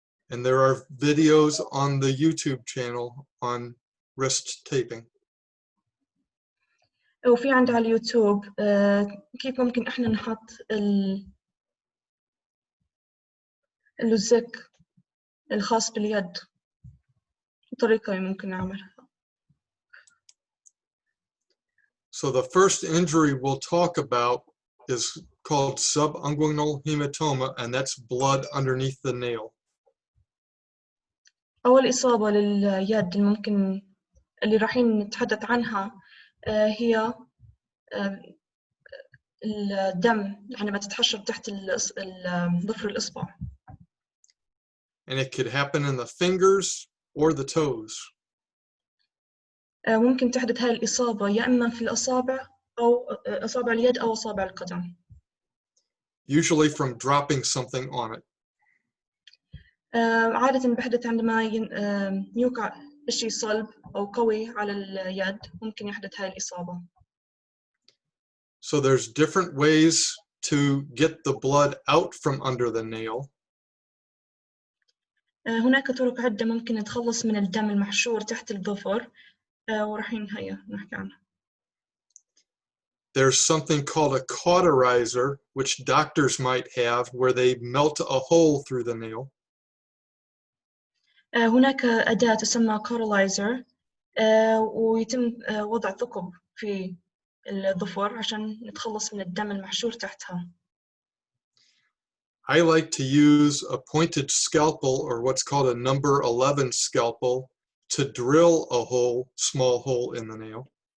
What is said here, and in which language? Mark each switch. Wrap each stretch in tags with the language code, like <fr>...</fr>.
<en>And there are videos on the YouTube channel on wrist taping.</en> <ar>وفي عند على اليوتيوب كيف ممكن إحنا نحط اللزق الخاص باليد طريقة ممكن نعملها.</ar> <en>So the first injury we'll talk about is called subunguinal hematoma, and that's blood underneath the nail.</en> <ar>أول إصابة لليد اللي رايحين نتحدث عنها هي الدم عندما تتحشر تحت ظفر الإصبع.</ar> <en>And it could happen in the fingers or the toes.</en> <ar>ممكن تحدث هاي الإصابة يا إما في الأصابع أو أصابع اليد أو أصابع القدم.</ar> <en>Usually from dropping something on it.</en> <ar>عادة بحدث عندما يوقع شيء صلب أو قوي على اليد ممكن يحدث هاي الإصابة.</ar> <en>So there's different ways to get the blood out from under the nail.</en> <ar>هناك طرق عدة ممكن نتخلص من الدم المحشور تحت الظفر ورايحين هيا نحكي عنها.</ar> <en>There's something called a cauterizer, which doctors might have, where they melt a hole through the nail.</en> <ar>هناك أداة تسمى cauterizer ويتم وضع ثقب في الظفر عشان نتخلص من الدم المحشور تحتها.</ar> <en>I like to use a pointed scalpel, or what's called a number 11 scalpel, to drill a small hole in the nail.</en>